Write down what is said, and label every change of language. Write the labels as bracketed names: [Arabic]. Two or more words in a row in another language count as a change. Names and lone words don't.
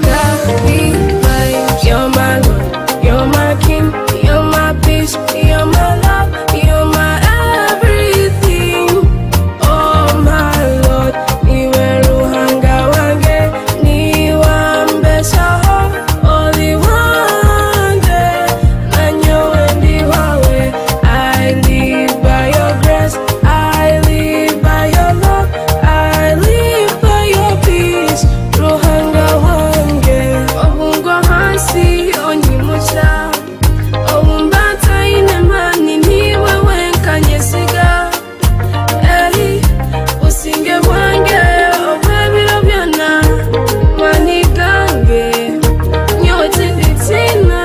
[English] got me like you're my Lord, you're my King, you're my peace, you're my love, you're my everything. Oh my Lord, [Tooro] niwe ruhanga wange, niwe mbesa [English] only one day, [Tooro] nanyowe ndi wawe. [English] I live by your grace, I live by your love, I live by your peace. [Tooro] Ruhanga wange, obungo hansi onyimucha, obumbata inemani niwe wenkanyesiga. Eri usinge bwange obwebiro byonna manigange nyowe tinditina.